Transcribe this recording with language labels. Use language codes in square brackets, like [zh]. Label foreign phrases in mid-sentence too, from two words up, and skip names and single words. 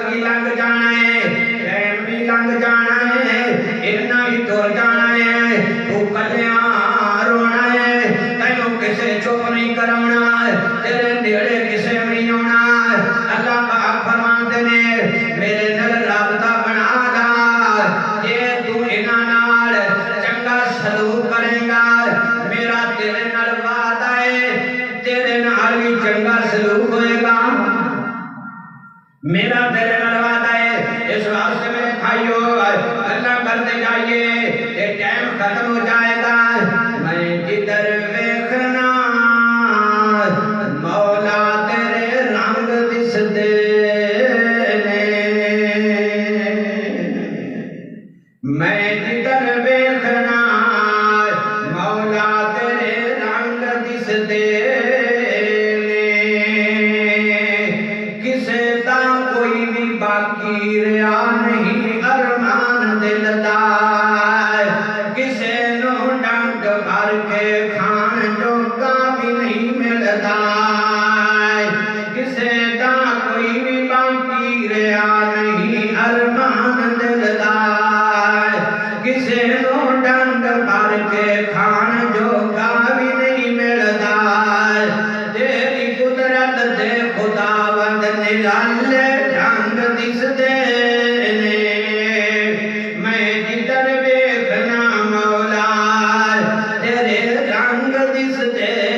[pa] بھی لنگ جانا ہے ٹائم بھی لنگ جانا ہے اتنا ہی دور جانا ہے تو کلیاں رونا ہے تینوں کسے چپ نہیں کرونا تیرے نیڑے کسے نہیں ہونا اللہ پاک فرماتے نے میرے نال رابطہ بنا دا جے تو انہاں نال چنگا سلوک کرے گا میرا تیرے نال وعدہ ہے تیرے نال بھی چنگا سلوک ہوئے گا میرا تیرے نال وعدہ ہے اس واسطے میرے بھائیو اللہ کرتے جائیے یہ ٹائم ختم ہو جائے گا میں جدھر ویکھنا مولا تیرے رنگ دس دے میں جدھر ویکھنا مولا تیرے رنگ دس دے کسے دا کوئی بھی باقی رہا نہیں ارمان دل دا کسے نو ڈنگ بھر کے کھان جو کا بھی نہیں ملتا کسے دا کوئی بھی باقی رہا نہیں ارمان دل دا کسے نو ڈنگ بھر کے کھان جو کا بھی نہیں ملتا تیری قدرت دے خداوند نرالے ڈنگ دس دے میں جدھر ویکھنا مولا تیرے رنگ دس دے